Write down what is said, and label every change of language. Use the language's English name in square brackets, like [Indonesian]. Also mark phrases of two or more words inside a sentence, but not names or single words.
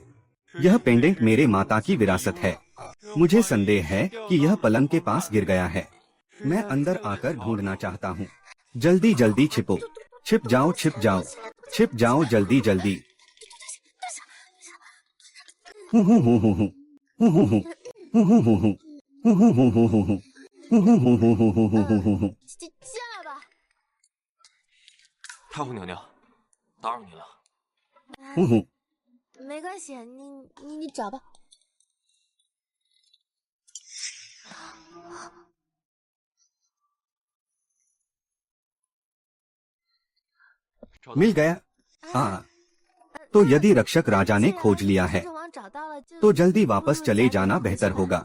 [Hindi] यह पेंडेंट मेरे माता की विरासत है। मुझे संदेह है कि यह पलंग के पास गिर गया है। मैं अंदर आकर ढूंढना चाहता हूँ। जल्दी जल्दी छिपो, छिप जाओ, छिप जाओ, छिप जाओ, जल्दी जल्दी। हूँ हूँ हूँ हूँ हूँ हूँ हूँ हूँ हूँ हूँ हूँ हूँ 呼呼呼呼呼呼，呼呼呼呼呼呼呼呼呼呼。 [Chinese] 下来吧。太后娘娘，打扰您了。呼呼。没关系，你找吧。 [Hindi] मिल गया। तो यदि रक्षक राजा ने खोज लिया है, तो जल्दी वापस चले जाना बेहतर होगा।